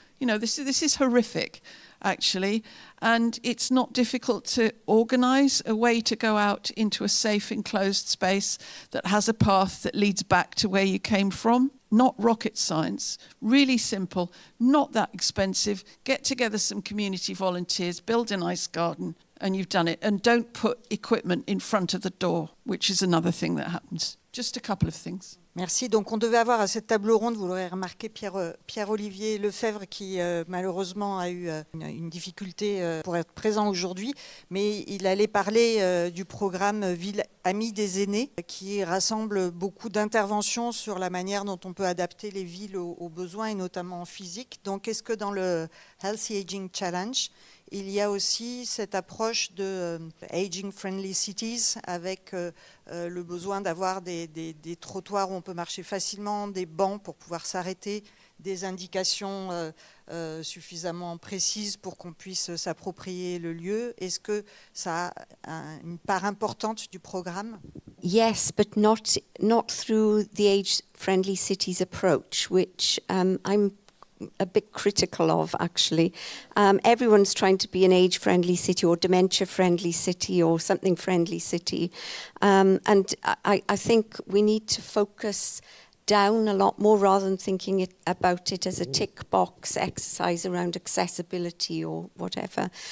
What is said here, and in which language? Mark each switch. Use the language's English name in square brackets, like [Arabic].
[English] You know, this is horrific, actually. And it's not difficult to organise a way to go out into a safe, enclosed space that has a path that leads back to where you came from. Not rocket science, really simple, not that expensive. Get together some community volunteers, build a nice garden, and you've done it. And don't put equipment in front of the door, which is another thing that happens. Just a couple of things. [French] Merci. Donc on devait avoir à cette table ronde, vous l'aurez remarqué, Pierre-Olivier Lefebvre qui malheureusement a eu une difficulté pour être présent aujourd'hui, mais il allait parler du programme Ville Amie des aînés qui rassemble beaucoup d'interventions sur la manière dont on peut adapter les villes aux besoins et notamment en physique. Donc est-ce que dans le Healthy Aging Challenge, il y a aussi cette approche de Aging Friendly Cities avec le besoin d'avoir des trottoirs où on peut marcher facilement, des bancs pour pouvoir s'arrêter, des indications suffisamment précises pour qu'on puisse s'approprier le lieu. Est-ce que ça a une part importante du programme? [English] Yes, but not through the age-friendly cities approach, which I'm a bit critical of, actually. Everyone's trying to be an age-friendly city or dementia-friendly city or something-friendly city. And I think we need to focus down a lot more rather than thinking about it as a tick box exercise around accessibility or whatever.